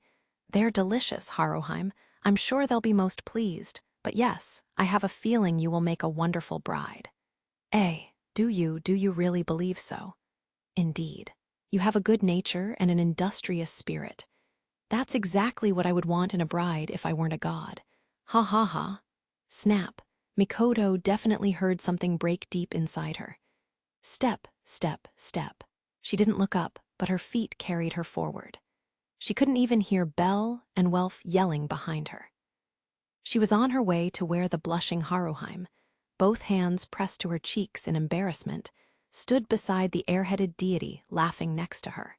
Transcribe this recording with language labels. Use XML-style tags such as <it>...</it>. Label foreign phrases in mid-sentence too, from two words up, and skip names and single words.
<en>They're delicious, Haruheim. I'm sure they'll be most pleased. But yes, I have a feeling you will make a wonderful bride. Do you really believe so? Indeed. You have a good nature and an industrious spirit. That's exactly what I would want in a bride if I weren't a god. Ha ha ha. Snap. Mikoto definitely heard something break deep inside her. Step, step, step. She didn't look up, but her feet carried her forward. She couldn't even hear Belle and Welf yelling behind her. She was on her way to where the blushing Haruheim, both hands pressed to her cheeks in embarrassment, stood beside the airheaded deity laughing next to her.</en>